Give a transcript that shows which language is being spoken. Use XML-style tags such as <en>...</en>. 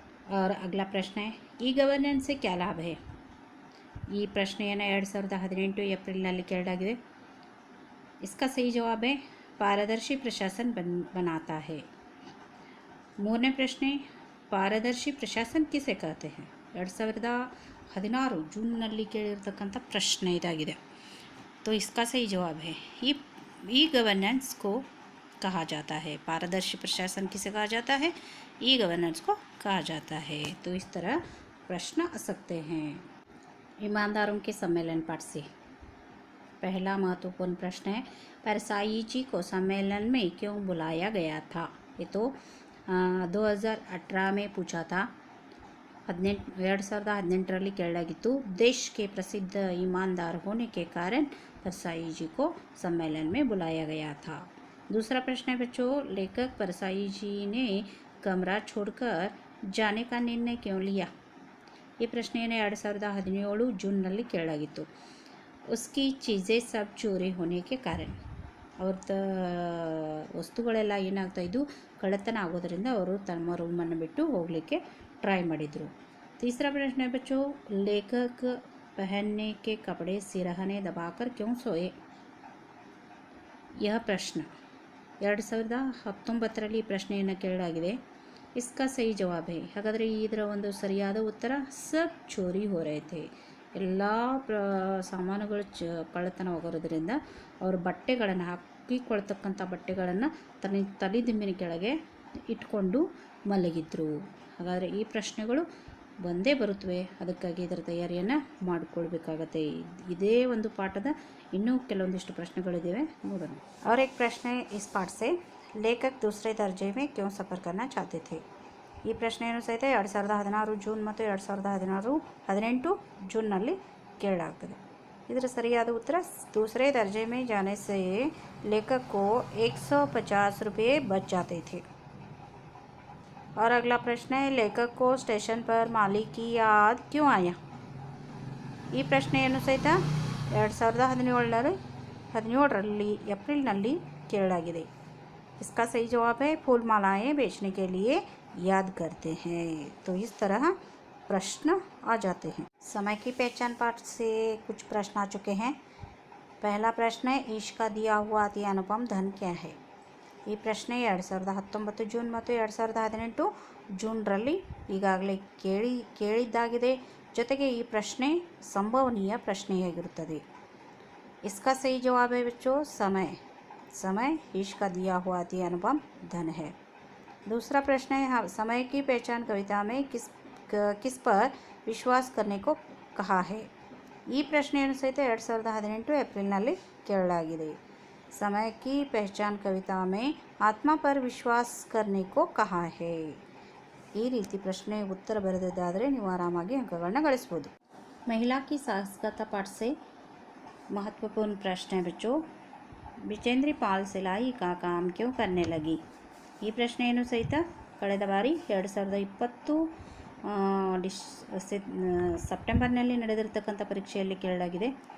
<hi>और अगला प्रश्न है, ई गवर्नेंस से क्या लाभ है?</hi> <kn>ಈ ಪ್ರಶ್ನೆಯನ್ನು 2018 ಏಪ್ರಿಲ್ನಲ್ಲಿ ಕೇಳಲಾಗಿದೆ।</kn> <hi>इसका सही जवाब है, पारदर्शी प्रशासन बनाता है।</hi> <kn>ಮೂರನೇ ಪ್ರಶ್ನೆ,</kn> <hi>पारदर्शी प्रशासन किसे कहते हैं?</hi> <kn>2016 ಜೂನ್ನಲ್ಲಿ ಕೇಳಿರ್ತಕ್ಕಂಥ ಪ್ರಶ್ನೆ ಇದಾಗಿದೆ।</kn> <hi>तो इसका सही जवाब है, ई गवर्नेंस को कहा जाता है। पारदर्शी प्रशासन किसे कहा जाता है? ई गवर्नेंस को कहा जाता है। तो इस तरह प्रश्न आ सकते हैं। ईमानदारों के सम्मेलन पाठ से पहला महत्वपूर्ण प्रश्न है, परसाई जी को सम्मेलन में क्यों बुलाया गया था? ये तो 2018 में पूछा था।</hi> <kn>2018ರಲ್ಲಿ ಕೇಳಲಾಗಿತ್ತು।</kn> <hi>देश के प्रसिद्ध ईमानदार होने के कारण परसाई जी को सम्मेलन में बुलाया गया था। दूसरा प्रश्न है बच्चों, लेखक परसाई जी ने कमरा छोड़कर जाने का निर्णय क्यों लिया?</hi> <kn>ये ಪ್ರಶ್ನೆಯನ್ನು 2017 ಜೂನ್ನಲ್ಲಿ ಕೇಳಲಾಗಿತ್ತು।</kn> <hi>उसकी चीज़ें सब चोरी होने के कारण,</hi> <kn>ಅವ್ರದ್ದು ವಸ್ತುಗಳೆಲ್ಲ ಏನಾಗ್ತಾ ಇದ್ದು ಕಳ್ಳತನ ಆಗೋದರಿಂದ ಅವರು ತಮ್ಮ ರೂಮನ್ನು ಬಿಟ್ಟು ಹೋಗಲಿಕ್ಕೆ ट्राई ಮಾಡಿದರು।</kn> <hi>तीसरा प्रश्न है बच्चों, लेखक पहनने के कपड़े सिरहने दबाकर क्यों सोए? यह प्रश्न</hi> <kn>2019ರಲ್ಲಿ ಪ್ರಶ್ನೆಯನ್ನು ಕೇಳಲಾಗಿದೆ।</kn> <hi>इसका सही जवाब है,</hi> <kn>ಹಾಗಾದರೆ ಇದರ ಒಂದು ಸರಿಯಾದ ಉತ್ತರ,</kn> <hi>सब चोरी हो रहे थे।</hi> <kn>ಎಲ್ಲ ಸಾಮಾನುಗಳು ಕಳ್ಳತನವಾಗಿರೋದ್ರಿಂದ ಅವರು ಬಟ್ಟೆಗಳನ್ನು ಹಾಕಿಕೊಳ್ತಕ್ಕಂಥ ಬಟ್ಟೆಗಳನ್ನು ತಲೆದಿಂಬಿನ ಕೆಳಗೆ ಇಟ್ಕೊಂಡು ಮಲಗಿದ್ರು। ಹಾಗಾದರೆ ಈ ಪ್ರಶ್ನೆಗಳು ಬಂದೇ ಬರುತ್ತವೆ, ಅದಕ್ಕಾಗಿ ಇದರ ತಯಾರಿಯನ್ನು ಮಾಡಿಕೊಳ್ಬೇಕಾಗತ್ತೆ। ಇದೇ ಒಂದು ಪಾಠದ ಇನ್ನೂ ಕೆಲವೊಂದಿಷ್ಟು ಪ್ರಶ್ನೆಗಳಿದ್ದಾವೆ, ನೋಡೋಣ।</kn> <hi>और एक प्रश्न है इस पाठ से, लेखक दूसरे दर्जे में क्यों सफ़र करना चाहते थे?</hi> <kn>ಈ ಪ್ರಶ್ನೆಯನ್ನು ಸಹಿತ 2016 ಜೂನ್ ಮತ್ತು 2018 ಜೂನ್ನಲ್ಲಿ ಕೇಳಲಾಗ್ತದೆ। ಇದರ ಸರಿಯಾದ ಉತ್ತರ,</kn> <hi>दूसरे दर्जे में जाने से लेखक को 150 रुपये बच जाते थे। और अगला प्रश्न है, लेखक को स्टेशन पर माली की याद क्यों आया?</hi> <kn>ಈ ಪ್ರಶ್ನೆಯನ್ನು ಸಹಿತ 2017ರಲ್ಲಿ ಏಪ್ರಿಲ್ನಲ್ಲಿ ಕೇಳಲಾಗಿದೆ।</kn> <hi>इसका सही जवाब है, फूल मालाएँ बेचने के लिए याद करते हैं। तो इस तरह प्रश्न आ जाते हैं। समय की पहचान पाठ से कुछ प्रश्न आ चुके हैं। पहला प्रश्न है, ईश का दिया हुआ अति अनुपम धन क्या है?</hi> <kn>ಈ ಪ್ರಶ್ನೆ 2019 ಜೂನ್ ಮತ್ತು 2018 ಜೂನ್ರಲ್ಲಿ ಈಗಾಗಲೇ ಕೇಳಿದ್ದಾಗಿದೆ। ಜೊತೆಗೆ ಈ ಪ್ರಶ್ನೆ ಸಂಭವನೀಯ ಪ್ರಶ್ನೆಯಾಗಿರುತ್ತದೆ।</kn> <hi>इसका सही जवाब है बच्चों, समय ईश का दिया हुआ अति अनुपम धन है। दूसरा प्रश्न है, समय की पहचान कविता में किस पर विश्वास करने को कहा है?</hi> <kn>ಈ ಪ್ರಶ್ನೆಯನ್ನು ಸಹಿತ 2018 ಏಪ್ರಿಲ್ನಲ್ಲಿ ಕೇಳಲಾಗಿದೆ।</kn> <hi>समय की पहचान कविता में आत्मा पर विश्वास करने को कहा है।</hi> <kn>ಈ ರೀತಿ ಪ್ರಶ್ನೆ ಉತ್ತರ ಬರೆದಿದ್ದಾದರೆ ನೀವು ಆರಾಮಾಗಿ ಅಂಕಗಳನ್ನು ಗಳಿಸಬಹುದು।</kn> <hi>महिला की साहसिकता पाठ से महत्वपूर्ण प्रश्न है बच्चों, बिजेंद्री पाल सिलाई का काम क्यों करने लगी?</hi> <kn>ಈ ಪ್ರಶ್ನೆಯನ್ನು ಸಹಿತ ಕಳೆದ ಬಾರಿ 2020 ಸೆಪ್ಟೆಂಬರ್ನಲ್ಲಿ ನಡೆದಿರತಕ್ಕಂಥ ಪರೀಕ್ಷೆಯಲ್ಲಿ ಕೇಳಲಾಗಿದೆ।</kn>